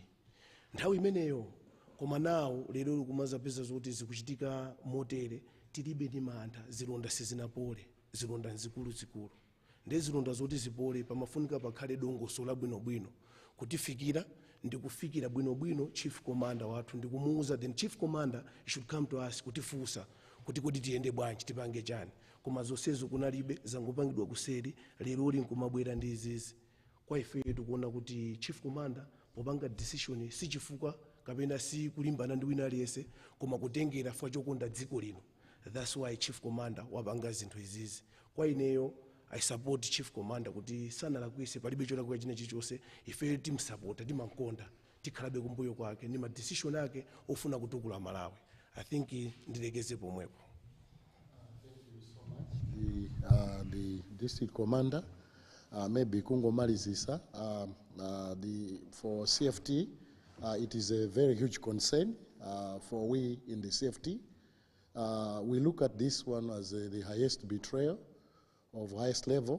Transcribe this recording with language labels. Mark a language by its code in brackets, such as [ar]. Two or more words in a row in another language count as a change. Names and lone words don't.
[ny] Nthawi imeneyo, koma nawo lero likumazapeza zoti zikuchitika motere, tilibe ndi mantha, zilonda sizinapole, zilonda nzikuluzikulu. Ndi zilonda zoti zipole pamafunika pakhale dongosolo labwinobwino kutifikira ndikufikira bwinobwino [en] chief commander [ny] wathu ndikumuuza, [en] then chief commander should come to us [ny] kutifunsa kuti tiyende bwanji tipange chani, koma zonsezo kunalibe zangopangidwa kuseri, lero nkumabwera ndi izizi. Kwa ife tikuona kuti [en] chief commander [ny] popanga decision si chifukwa kapena si kulimbana ndi wina aliyense, koma kutengera chifukwa chokonda dziko lino. [en] That's why chief commander [ny] wapanga zinthu izizi. Kwa ineyo [en] I support chief commander [ny] kuti sanalakwise, palibe cholakwika china chilichonse, ife timsapota, timankonda, tikhalabe kumbuyo kwake ndi ma decision ake ofuna kutukula Malawi. [en] I think [ny] ndilekeze pomwepo. [en] The district commander, maybe kungomalizisa, for CFT, it is a very huge concern for we in the CFT. We look at this one as the highest betrayal of highest level.